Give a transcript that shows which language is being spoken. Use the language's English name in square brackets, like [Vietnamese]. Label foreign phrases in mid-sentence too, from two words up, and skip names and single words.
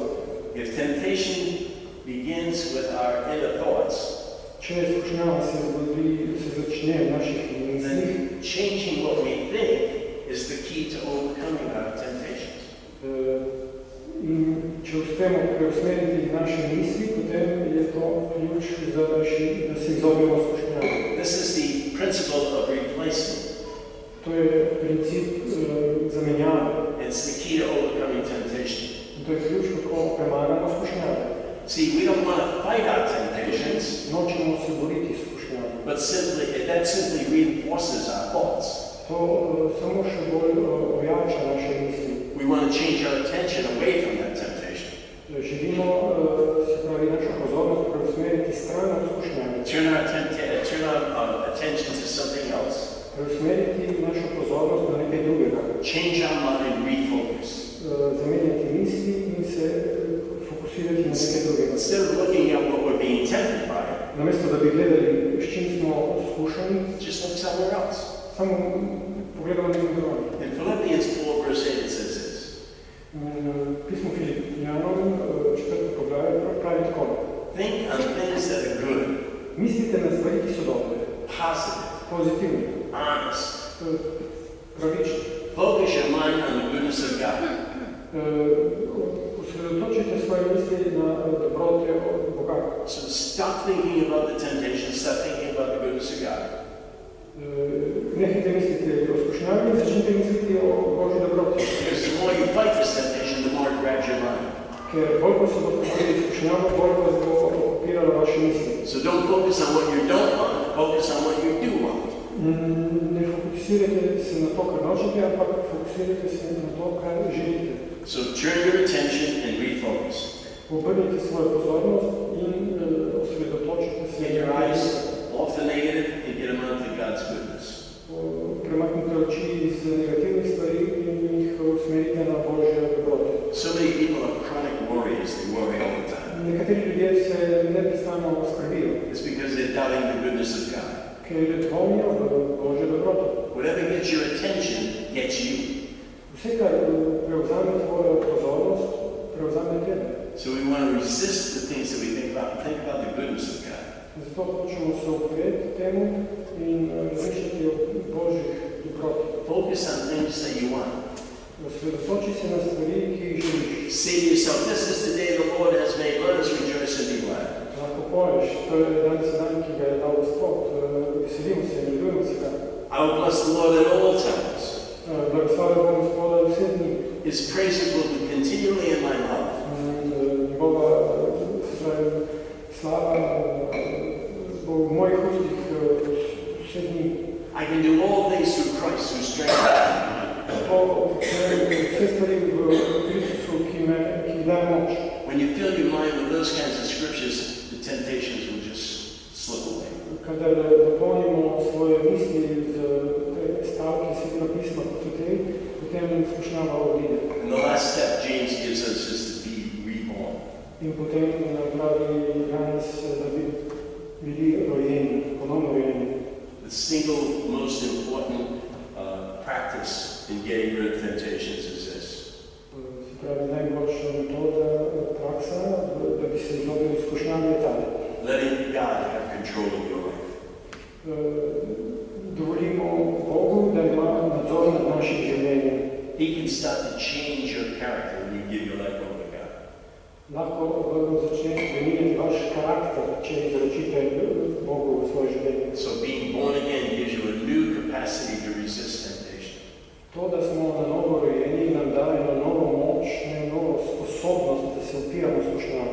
[English] If temptation begins with our inner thoughts, [Slovenian] Če izkušnjava se začne v naših mislih, [English] then changing what we think is the key to overcoming our temptations. [Slovenian] in če uspemo preusmeriti naše misli, potem je to ključ za da se izognemo izkušnjavi. [English] This is the principle of replacement. [Slovenian] To je princip zamenjave. [English] It's the key to overcoming temptation. [Slovenian] In to je ključ, kako premagamo izkušnjave. [English] See, we don't want to fight our temptations, [Slovenian] Nočemo se boriti s izkušnjavami. [English] but that simply reinforces our thoughts. [Slovenian] To samo še bolj ojača naše misli. [English] We want to change our attention away from that temptation. [Slovenian] Želimo, se pravi, našo pozornost preusmeriti stran od izkušnjave. [English] Turn our attention to something else. [Slovenian] preusmeriti našo pozornost na nekaj drugega. [English] Change our mind, refocus. [Slovenian] Zamenjati misli in se fokusirati na nekaj drugega. [English] Instead of looking at what we're being tempted by, [Slovenian] namesto da bi gledali, s čim smo skušani, [English] just look somewhere else. [Slovenian] Samo pogledamo nekaj drugega. [English] In Philippians 4 verse 8 it says this. [Slovenian] Pismo Filipijanom, 4. poglavje, pravi tako. [English] Think on things that are good. [Slovenian] Mislite na stvari, ki so dobre. [English] Positive. [Slovenian] Pozitivne. [English] Honest. [Slovenian] Pravične. [English] Focus your mind on the goodness of God. [Slovenian] Osredotočite svoje misli na dobrote od Boga. [English] So stop thinking about the temptation, stop thinking about the goodness of God. [Slovenian] Nehajte misliti o skušnjavi, začnite misliti o Božji dobroti. [English] Because the more you fight this temptation, the more it grabs your mind. [Slovenian] Ker bolj ko se boste borili s skušnjavo, bolj vas bo okupiralo vaše misli. [English] So don't focus on what you don't want, focus on what you do want. [Slovenian] Ne fokusirajte se na to, kar nočete, ampak fokusirajte se na to, kar želite. [English] So turn your attention and refocus. [Slovenian] Obrnite svojo pozornost in osredotočite se. [English] Get your eyes off the negative and get them onto God's goodness. [Slovenian] Premaknite oči iz negativnih stvari in jih usmerite na Božje dobrote. [English] So many people are chronic worriers, they worry all the time. [Slovenian] Nekateri ljudje se neprestano skrbijo. [English] It's because they're doubting the goodness of God. [Slovenian] Ker dvomijo v Božjo dobroto. [English] Whatever gets your attention gets you. [Slovenian] Vse, kar prevzame tvojo pozornost, prevzame tebe. [English] So we want to resist the things that we think about the goodness of God. [Slovenian] Zato hočemo se upreti temu in razmišljati o Božjih dobrotah. [English] Focus on things that you want. [Slovenian] Osredotoči se na stvari, ki jih želiš. [English] Say to yourself, this is the day the Lord has made, let us rejoice and be glad. [Slovenian] Lahko poveš, to je danes dan, ki ga je dal Gospod, veselimo se, radujemo se ga. [English] I will bless the Lord at all times. [Slovenian] Blagoslavljam bom Gospoda vse dni. [English] His praises will be continually in my mouth. [Slovenian] Njegova slava bo v mojih ustih vse dni. [English] I can do all things through Christ who strengthens me. [Slovenian] Vse stvari v Kristusu, ki daje moč. [English] When you fill your mind with those kinds of scriptures, the temptations will just slip away. [Slovenian] Kadar dopolnimo svoje misli z stavki Svetega pisma, kot so te, potem skušnjava odide. [English] And the last step James gives us is to be reborn. [Slovenian] In potem pravi Janez, da bi bili rojeni, ponovno rojeni. [English] The single most important practice in getting rid of temptations is this. [Slovenian] Se pravi, najboljša metoda, praksa, da bi se izognili skušnjavi je ta. [English] Letting God have control of your life. [Slovenian] Dovolimo Bogu, da ima nadzor nad našim življenjem. [English] He can start to change your character when you give your life over to God. [Slovenian] Lahko začne spreminjati vaš karakter, če izročite Bogu v svoje življenje. [English] So being born again gives you a new capacity to resist temptation. [Slovenian] To, da smo na novo rojeni, nam daje na novo moč, na novo sposobnost, da se upiramo skušnjavi.